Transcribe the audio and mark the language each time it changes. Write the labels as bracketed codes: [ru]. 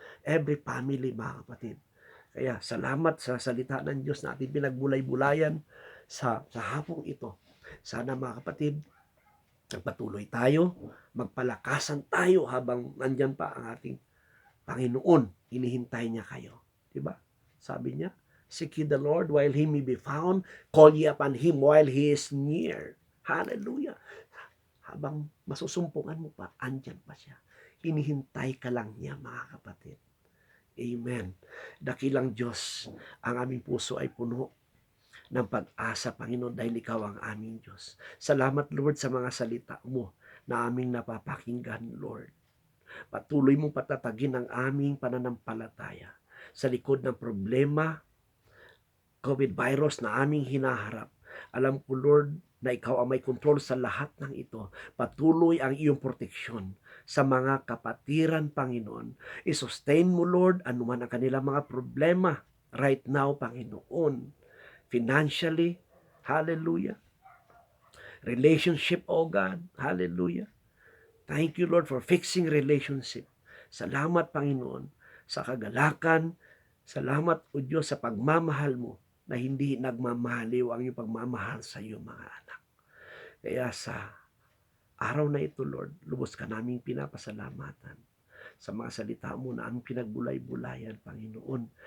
[en] Every family, [tl] mga kapatid. Kaya salamat sa salita ng Diyos na ating pinagbulay-bulayan sa hapong ito. Sana, mga kapatid, magpatuloy tayo, magpalakasan tayo habang nandyan pa ang ating Panginoon. Hinihintay niya kayo. Diba? Sabi niya, [en] seek ye the Lord while He may be found. Call ye upon Him while He is near. [tl] Hallelujah. Habang masusumpungan mo pa, andyan pa siya. Hinihintay ka lang niya, mga kapatid. Amen. Dakilang Diyos, ang aming puso ay puno ng pag-asa, Panginoon, dahil Ikaw ang aming Diyos. Salamat, Lord, sa mga salita mo na aming napapakinggan, Lord. Patuloy mong patatagin ang aming pananampalataya sa likod ng problema, COVID virus na aming hinaharap. Alam ko, Lord, na Ikaw ang may kontrol sa lahat ng ito. Patuloy ang iyong proteksyon sa mga kapatiran, Panginoon. I-sustain mo, Lord, anuman ang kanilang mga problema [en] right now, [tl] Panginoon. [en] Financially, hallelujah. Relationship, oh God, hallelujah. Thank you, Lord, for fixing relationship. [tl] Salamat, Panginoon, sa kagalakan. Salamat, O Diyos, sa pagmamahal mo na hindi nagmamahaliw ang iyong pagmamahal sa iyong mga anak. Kaya sa araw na ito, Lord, lubos ka naming pinapasalamatan sa mga salita mo na aming pinagbulay-bulayan, Panginoon.